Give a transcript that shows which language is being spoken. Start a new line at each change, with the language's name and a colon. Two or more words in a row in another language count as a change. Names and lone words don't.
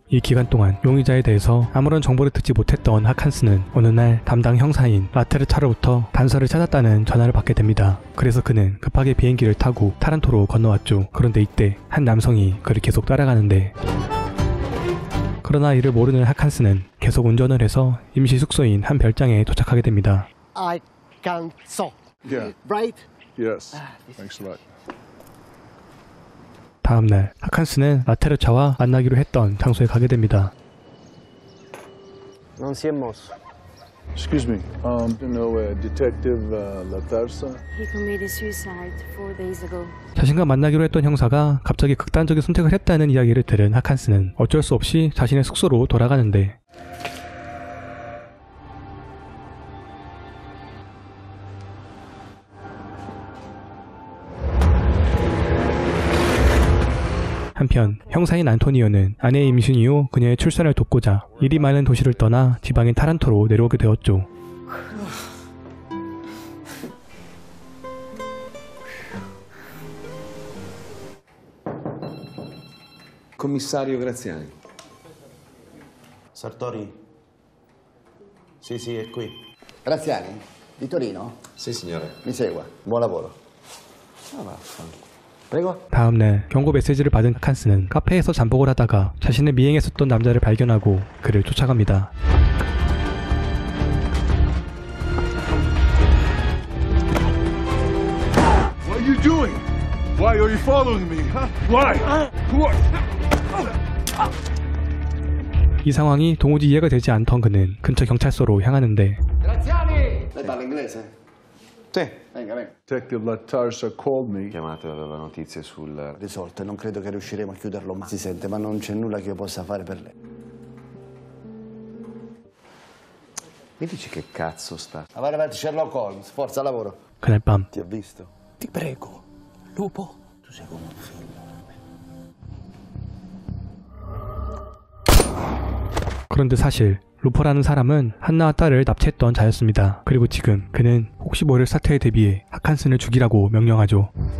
Korean: 이 기간 동안 용의자에 대해서 아무런 정보를 듣지 못했던 하칸스는 어느 날 담당 형사인 라테르차로부터 단서를 찾았다는 전화를 받게 됩니다. 그래서 그는 급하게 비행기를 타고 타란토로 건너왔죠. 그런데 이때 한 남성이 그를 계속 따라가는데 그러나 이를 모르는 하칸스는 계속 운전을 해서 임시 숙소인 한 별장에 도착하게 됩니다.
English: I can so. Yeah. Right? Yes. Thanks a lot.
Korean: 다음날 하칸스는 라테르차와 만나기로 했던 장소에 가게 됩니다.
Italian: Non si è mosso.
English: Excuse me. You know Detective Laterza? He committed suicide 4 days ago.
Korean: 자신과 만나기로 했던 형사가 갑자기 극단적인 선택을 했다는 이야기를 들은 하칸스는 어쩔 수 없이 자신의 숙소로 돌아가는데 한편 형사인 안토니오는 아내의 임신 이후 그녀의 출산을 돕고자 일이 많은 도시를 떠나 지방인 타란토로 내려오게 되었죠.
Italian: Commissario Graziani. Sartori? Sì, è qui. Graziani? Di Torino? Sì, signore. Mi segua. Buon lavoro. Ah, vaffanculo.
Korean: 다음날 경고 메시지를 받은 하칸스는 카페에서 잠복을 하다가 자신을 미행했었던 남자를 발견하고 그를 쫓아갑니다.
English: What are you doing? Why are you following me, huh? Why?
Korean: 이 상황이 도무지 이해가 되지 않던 그는 근처 경찰서로 향하는데
Italian: Lei parla inglese? Sì. Venga, venga.
English: Detective Latarsa called me.
Italian: Chiamato, aveva notizie sul... Risolte, non credo che riusciremo a chiuderlo mai. Si sente, ma non c'è nulla che io possa fare per lei. Mi dici che cazzo sta? Avanti, avanti, Sherlock Holmes, forza, lavoro.
Korean: 그날 밤
Italian: Ti ha visto? Ti prego, lupo. Tu sei come un figlio.
Korean: 그런데 사실 루퍼라는 사람은 한나와 딸을 납치했던 자였습니다. 그리고 지금 그는 혹시 모를 사태에 대비해 하칸슨을 죽이라고 명령하죠.